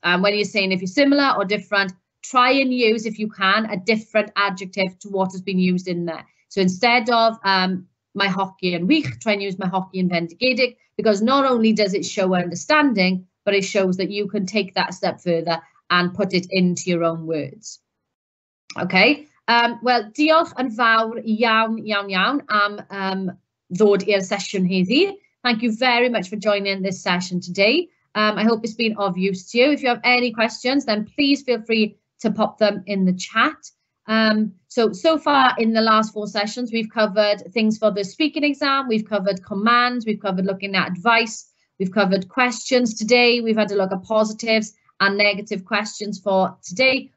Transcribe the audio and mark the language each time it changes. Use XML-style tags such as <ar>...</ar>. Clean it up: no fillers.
<en>When you're saying if you're similar or different, try and use, if you can, a different adjective to what has been used in there. So instead of my hockey and wych, try and use my hockey and bendigedig, because not only does it show understanding, but it shows that you can take that step further and put it into your own words. Okay.</en> <cy>Well, diolch yn fawr iawn, iawn, iawn am ddod i'r session heddi.</cy> <en>Thank you very much for joining this session today. I hope it's been of use to you. If you have any questions, then please feel free to pop them in the chat. So far in the last 4 sessions, we've covered things for the speaking exam, we've covered commands, we've covered looking at advice, we've covered questions today, we've had a look at positives and negative questions for today.</en>